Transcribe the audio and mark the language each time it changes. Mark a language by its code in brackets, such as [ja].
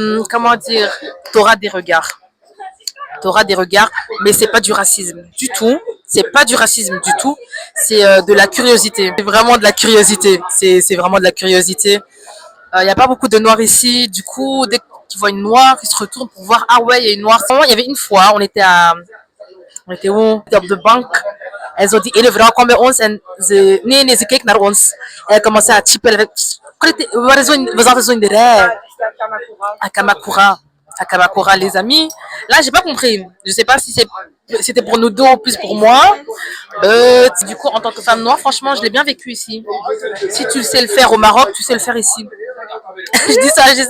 [fr] Comment dire, t'auras des regards. T'auras des regards, mais c'est pas du racisme du tout. C'est pas du racisme du tout. C'est de la curiosité. C'est vraiment de la curiosité. C'est vraiment de la curiosité. Il y a pas beaucoup de noirs ici. Du coup, dès qu'ils voient une noire, ils se retournent pour voir. Ah ouais, il y a une noire. Il y avait une fois, on était où? On était [nl] op de bank. [fr] Elles ont dit, et le [nl] vrouw kwam bij ons en ze keek naar ons. [fr] En elle commençait à chipper. [nl] We zaten zo in de rij. À Kamakura. [fr] À Kamakura, les amis. Là, j'ai pas compris. Je sais pas si c'était pour nous deux ou plus pour moi. Du coup, en tant que femme noire, franchement, je l'ai bien vécu ici. Si tu sais le faire au Maroc, tu sais le faire ici. je dis ça.